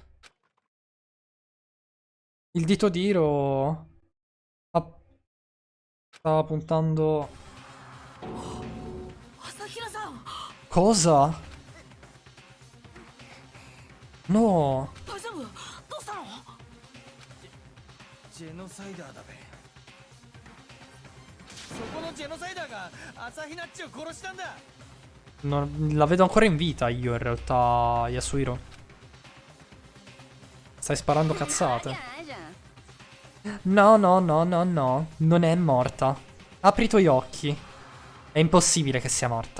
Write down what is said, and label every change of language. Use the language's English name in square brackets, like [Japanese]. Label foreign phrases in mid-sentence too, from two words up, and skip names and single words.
[Italian] Il dito d'Iro stava puntando. Cosa? No. [Japanese] ジェノサイダーだべ。そこのジェノサイダーが朝日ナッチを殺したんだ。 [Italian] La vedo ancora in vita io in realtà, Yasuhiro. Stai sparando cazzate. No, no, no, no, no. Non è morta. Apri i tuoi occhi. È impossibile che sia morta.